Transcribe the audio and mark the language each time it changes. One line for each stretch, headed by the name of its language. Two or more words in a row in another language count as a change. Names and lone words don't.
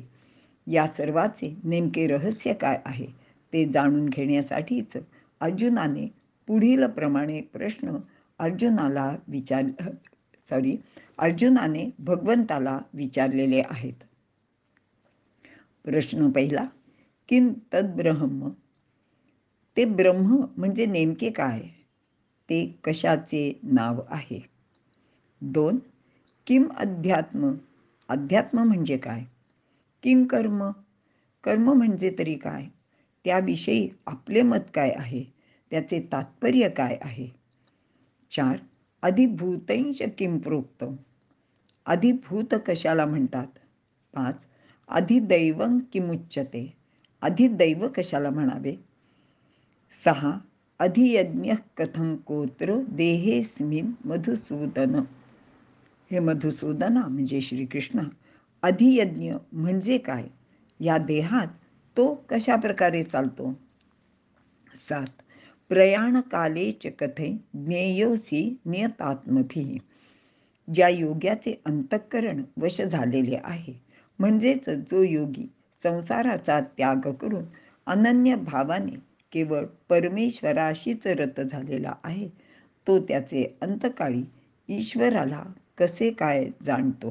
Marathi: या सर्वाचे नेमके रहस्य काय आहे ते जाणून घेण्यासाठीच अर्जुनाने पुढील प्रमाणे प्रश्न अर्जुनाने भगवंताला विचारलेले आहेत. प्रश्न 1.
Sanskrit: किं तद्ब्रह्म?
Marathi: ते ब्रह्म म्हणजे नेमके काय? ते कशाचे नाव आहे? 2.
Sanskrit: किम अध्यात्म?
Marathi: अध्यात्म म्हणजे काय?
Sanskrit: किम कर्म?
Marathi: कर्म म्हणजे तरी काय? त्याविषयी आपले मत काय आहे? त्याचे तात्पर्य काय आहे? 4.
Sanskrit: अधिभूतैश्च किम प्रोक्तम्?
Marathi: अधिभूत कशाला म्हणतात? 5.
Sanskrit: अधिदैवं किमुच्यते?
Marathi: अधिदैव कशाला म्हणावे? 6.
Sanskrit: अधियज्ञः कथं कोत्र देहेऽस्मिन् मधुसूदन?
Marathi: हे मधुसूदना म्हणजे श्रीकृष्ण, अधियज्ञ म्हणजे काय? या देहात तो कशा प्रकारे चालतो? 7.
Sanskrit: प्रयाणकाले च कथं ज्ञेयोऽसि नियतात्मभिः?
Marathi: ज्या योग्याचे अंतःकरण वश झालेले आहे, म्हणजेच जो योगी संसाराचा त्याग करून अनन्य भावाने केवळ परमेश्वराशीच रत झालेला आहे, तो त्याचे अंतकाळी ईश्वराला कसे काय जाणतो?